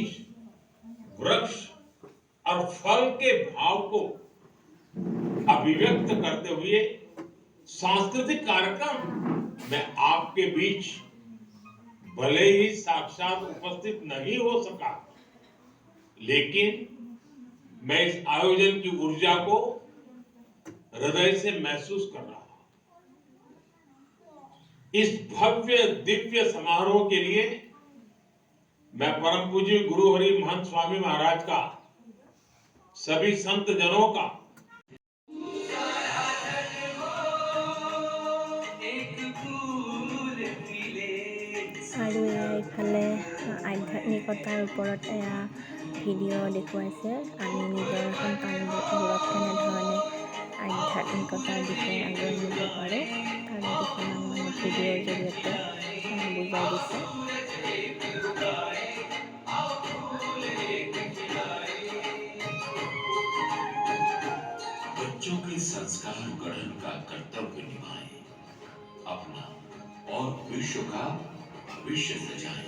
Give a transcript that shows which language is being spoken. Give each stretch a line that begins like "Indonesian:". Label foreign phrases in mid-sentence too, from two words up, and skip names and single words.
Hindi: वृक्ष और फल के भाव को अभिव्यक्त करते हुए सांस्कृतिक कार्यक्रम में आपके बीच भले ही साक्षात उपस्थित नहीं हो सका, लेकिन मैं इस आयोजन की ऊर्जा को हृदय से महसूस कर रहा हूं। इस भव्य दिव्य समारोह के लिए मैं परम पूज्य गुरु हरि महंत स्वामी महाराज का, सभी संत जनों का
Assamese: আৰু এইফালে আধ্যাত্মিকতাৰ ওপৰত ভিডিঅ' দেখুৱাইছে। আমি নিজৰ সন্তানবোৰক কেনেধৰণে আধ্যাত্মিকতাৰ বিষয়ে আগুৱাই নিব পাৰোঁ তাৰ কিছুমান ভিডিঅ'ৰ জৰিয়তে বুজাই দিছে।
Hindi: बच्चों के संस्कार गठन का कर्तव्य निभाएं, अपना और विश्व का भविष्य सजाएं।